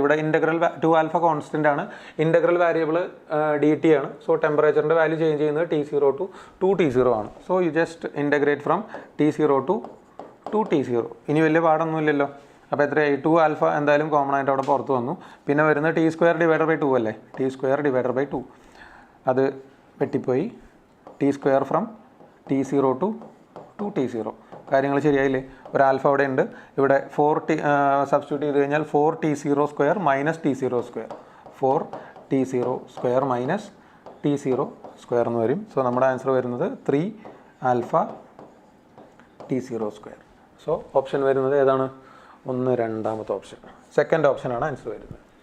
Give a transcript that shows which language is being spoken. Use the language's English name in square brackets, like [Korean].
[Malayalam] ഇവിടെ integral 2 alpha constant ആണ്. Integral variable D T ആണ്. സോ ടെമ്പറേച്ചറിൻ്റെ വാല്യൂ ചേഞ്ച് ചെയ്യുന്നത് T0 to 2T0 ആണ്. [English] So you just integrate from T0 to 2T0. [Malayalam] ഇനി വലിയ പാടൊന്നുമില്ലല്ലോ. അപ്പോൾ എത്രയായി? 2 ആൽഫ എന്തായാലും കോമൺ ആയിട്ട് അവിടെ പുറത്ത് വന്നു. പിന്നെ വരുന്നത് T സ്ക്വയർ ഡിവൈഡർ ബൈ 2 അല്ലേ? T സ്ക്വയർ ഡിവൈഡർ ബൈ 2 അത് വെട്ടിപ്പോയി. [English] T square from T0 to 2T0. [Malayalam] കാര്യങ്ങൾ ശരിയായില്ലേ? ഒരു ആൽഫ അവിടെ ഉണ്ട്. ഇവിടെ 4T സബ്സ്റ്റിറ്റ്യൂട്ട് ചെയ്ത് കഴിഞ്ഞാൽ 4T0 square minus T0 square. 4T0 square minus T0 square എന്ന് വരും. സോ നമ്മുടെ ആൻസർ വരുന്നത് 3 alpha T0 square. So option വരുന്നത് ഏതാണ്? രണ്ടാമത്തെ ഓപ്ഷൻ. സെക്കൻഡ് ഓപ്ഷനാണ് ആൻസർ വരുന്നത്.